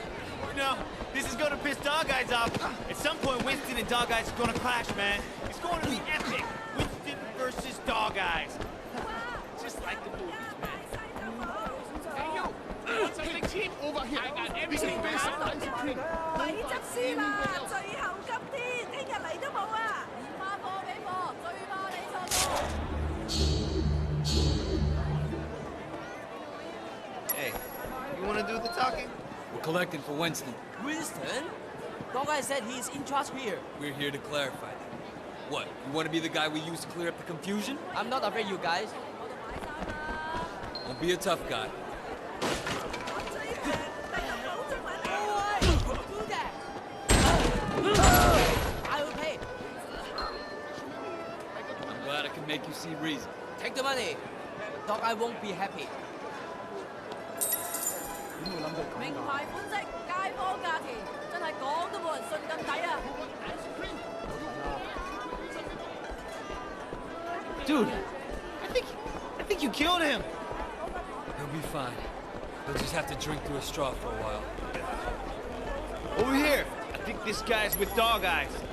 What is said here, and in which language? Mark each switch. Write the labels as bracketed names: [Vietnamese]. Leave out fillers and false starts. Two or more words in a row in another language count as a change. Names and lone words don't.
[English] You know, this is gonna piss Dog Eyes off. At some point, Winston and Dog Eyes are gonna clash, man. It's going to be epic. Winston versus Dog Eyes. Just like the movies, man. Hey, you! Want something cheap? Over here. I got everything based on ice cream. [Cantonese] 咪執輸啦！最後急啲，聽日嚟都冇啊！唔怕貨俾貨，最怕你錯過。 [English] Hey, you wanna do the talking? We're collecting for Winston. Winston? Dog guy said he's in charge here. We're here to clarify that. What, you want to be the guy we use to clear up the confusion? I'm not afraid, you guys. Don't be a tough guy. I will pay. I'm glad I can make you see reason. Take the money. Dog, I won't be happy. [Cantonese] 名牌款式，街坊價錢，真係講都冇人信咁抵啊！ [English] Dude, I think you killed him. He'll be fine. He'll just have to drink through a straw for a while. Over here. I think this guy's with Dog Eyes.